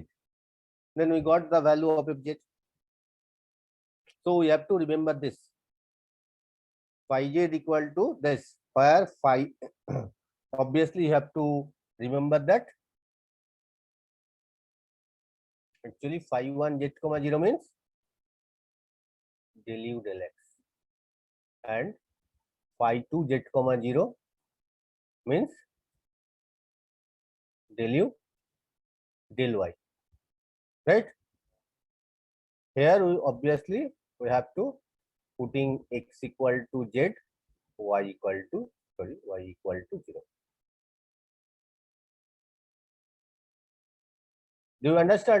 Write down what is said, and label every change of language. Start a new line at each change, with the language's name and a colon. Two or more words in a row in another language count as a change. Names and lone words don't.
English: Then we got the value of fz. So we have to remember this. Phi z equal to this, where phi obviously you have to remember that actually phi 1 z comma 0 means del u del x, and phi 2 z comma 0 means del u del y. Right? Here we obviously we have to putting x equal to z, y equal to y equal to 0. Do you understand?